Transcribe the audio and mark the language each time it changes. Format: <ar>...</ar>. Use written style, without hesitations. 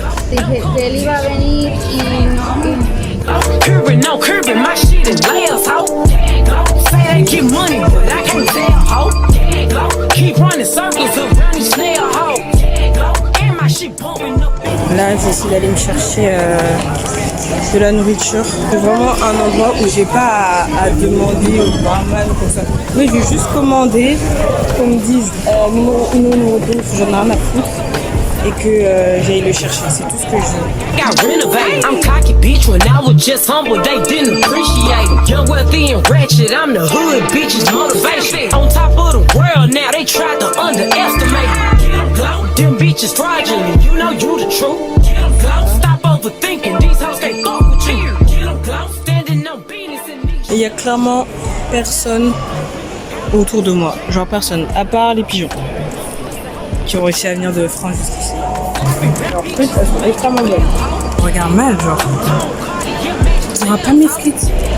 <es>Dije que él iba a venir y no.</es> <en>Curving, no curving, my shit is layers, ho. Say they get money, but I can't tell, ho. Keep running circles around these snail, ho. And my shit pumping up.</en> <fr>Là, j'essaie d'aller me chercher de la nourriture. C'est vraiment un endroit où j'ai pas à demander au barman ou comme ça. Oui, je vais juste commander, qu'on me dise numéro 1 ou numéro 2, j'en ai rien à foutre. Et que j'aille le chercher, c'est tout ce que je veux.</fr> <en>Got renovated. I'm cocky bitch when I was just humble, they didn't appreciate it. Young, wealthy, and ratchet, I'm the hood bitches motivation. On top of the world now, they tried to underestimate it. Them bitches fraudulent, you know you the truth. Stop overthinking, these hoes can't fuck with you. Standing on business and these.</en> <fr>Et il y a clairement personne autour de moi, genre personne, à part les pigeons qui ont réussi à venir de France jusqu'ici. Genre, elles sont extrêmement belles. Je regarde mal, genre. On va pas mes frites.</fr>